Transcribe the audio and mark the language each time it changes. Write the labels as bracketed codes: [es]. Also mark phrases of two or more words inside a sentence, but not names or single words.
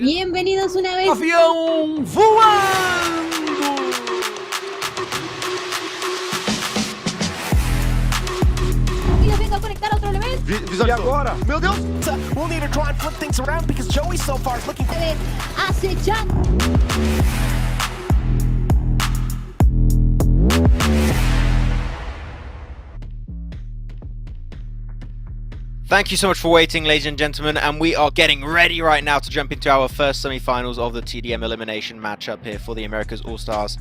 [es] Bienvenidos una vez. [pt] Avião voando. [es] Y los vengo a conectar a otro elemento. [pt] E agora? Meu Deus! [en] We'll need to try and flip things around because Joey so far is looking [es] A ver, acechando. [en] Thank you so much for waiting, ladies and gentlemen, and we are getting ready right now to jump into our first semi-finals of the TDM elimination matchup here for the Americas All-Stars.